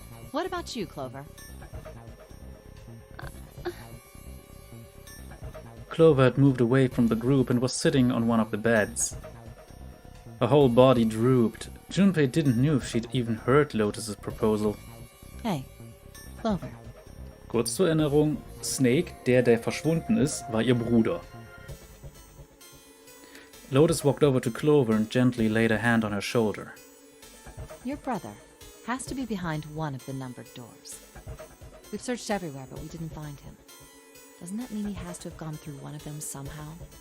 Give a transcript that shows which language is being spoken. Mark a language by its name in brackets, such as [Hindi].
[English] What about you, Clover? Clover had moved away from the group and was sitting on one of the beds. Her whole body drooped. Junpei didn't know if she'd even heard Lotus's proposal. Hey, Clover. [German] Kurz zur Erinnerung, Snake, der verschwunden ist, war ihr Bruder. [English] Lotus walked over to Clover and gently laid a hand on her shoulder. Your brother has to be behind one of the numbered doors. We've searched everywhere, but we didn't find him. Doesn't that mean he has to have gone through one of them somehow?